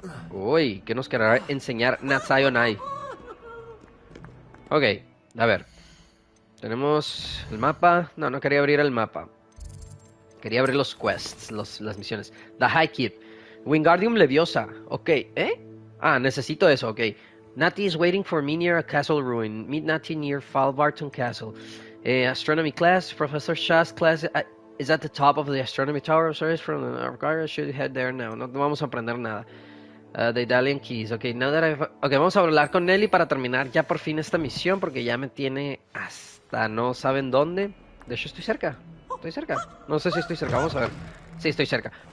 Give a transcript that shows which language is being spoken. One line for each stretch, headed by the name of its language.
Spanish: Uy, ¿qué nos querrá enseñar Natsayonai? Ok, a ver. Tenemos el mapa. No quería abrir el mapa. Quería abrir los quests, las misiones. The High Keep. Wingardium Leviosa. Ok, ¿eh? Necesito eso, ok.
English: Natty is waiting for me near a castle ruin. Meet Natty near Falbarton Castle. Astronomy class. Professor Shah's class is at the top of the astronomy tower. Sorry, from the Argara. Should head there now.
Spanish: No vamos a aprender nada. The Italian Keys. Ok, vamos a hablar con Nelly para terminar ya por fin esta misión. Porque ya me tiene hasta no saben dónde. De hecho, estoy cerca. No sé si estoy cerca. Vamos a ver. Sí, estoy cerca.